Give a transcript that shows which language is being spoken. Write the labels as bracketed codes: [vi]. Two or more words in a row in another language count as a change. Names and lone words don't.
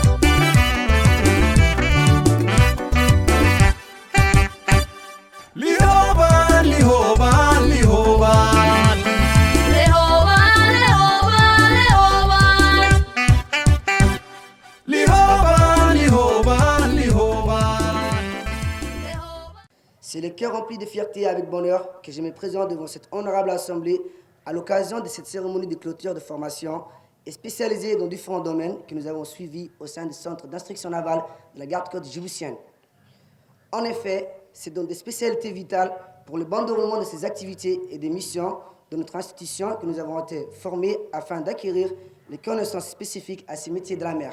[so] lihoobaan lihoobaan lihoobaan le hoobaan lihoobaan lihoobaan lihoobaan [fr] C'est le cœur rempli de fierté et avec bonheur que je me présente devant cette honorable assemblée à l'occasion de cette cérémonie de clôture de formation et spécialisée dans différents domaines que nous avons suivis au sein du centre d'instruction navale de la garde-côte djiboutienne. En effet, c'est dans des spécialités vitales pour le bon déroulement de ces activités et des missions de notre institution que nous avons été formés afin d'acquérir les connaissances spécifiques à ces métiers de la mer.